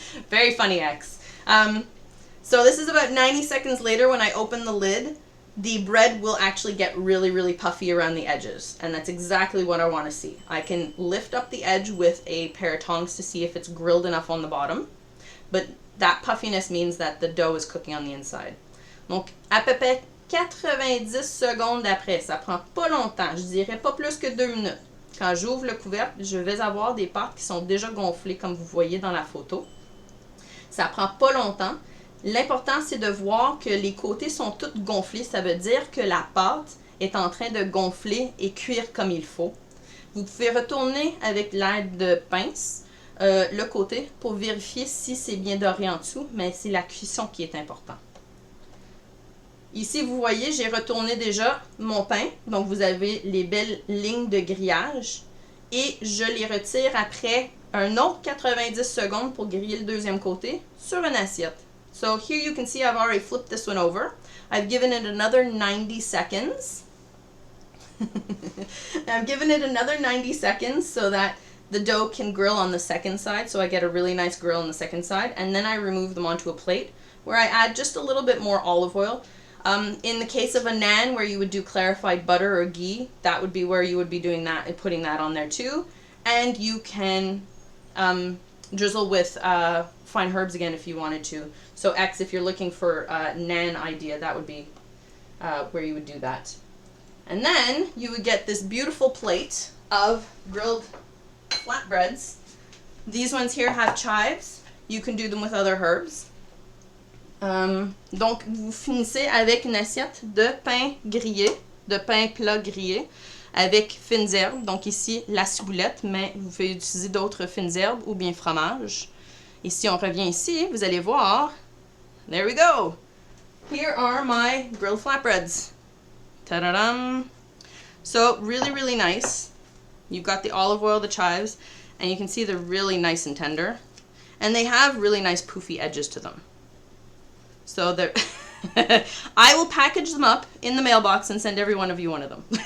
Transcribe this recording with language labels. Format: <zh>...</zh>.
<en>Very funny, X. So this is about 90 seconds later when I open the lid. The bread will actually get really, really puffy around the edges. And that's exactly what I want to see. I can lift up the edge with a pair of tongs to see if it's grilled enough on the bottom. But that puffiness means that the dough is cooking on the inside.</en> <fr>Donc, à peu près 90 secondes après, ça prend pas longtemps, je dirais pas plus que 2 minutes. Quand j'ouvre le couvercle, je vais avoir des pâtes qui sont déjà gonflées comme vous voyez dans la photo. Ça prend pas longtemps. L'important, c'est de voir que les côtés sont tous gonflés. Ça veut dire que la pâte est en train de gonfler et cuire comme il faut. Vous pouvez retourner avec l'aide de pince le côté pour vérifier si c'est bien doré en dessous, mais c'est la cuisson qui est importante. Ici, vous voyez, j'ai retourné déjà mon pain. Donc, vous avez les belles lignes de grillage. Et je les retire après un autre 90 secondes pour griller le deuxième côté sur une assiette.</fr> <en>So here you can see I've already flipped this one over. I've given it another 90 seconds. I've given it another 90 seconds so that the dough can grill on the second side. So I get a really nice grill on the second side. And then I remove them onto a plate where I add just a little bit more olive oil. In the case of a naan where you would do clarified butter or ghee, that would be where you would be doing that and putting that on there too. And you can drizzle with fine herbs again if you wanted to. So X, if you're looking for a naan idea, that would be where you would do that. And then you would get this beautiful plate of grilled flatbreads. These ones here have chives. You can do them with other herbs.</en> <fr>Donc, vous finissez avec une assiette de pain grillé, de pain plat grillé, avec fines herbes. Donc ici, la ciboulette, mais vous pouvez utiliser d'autres fines herbes ou bien fromage. Et si on revient ici, vous allez voir,</fr> <en>there we go! Here are my grilled flatbreads. Ta-da-dum! So, really, really nice. You've got the olive oil, the chives, and you can see they're really nice and tender. And they have really nice poofy edges to them. So they're I will package them up in the mailbox and send every one of you one of them.</en>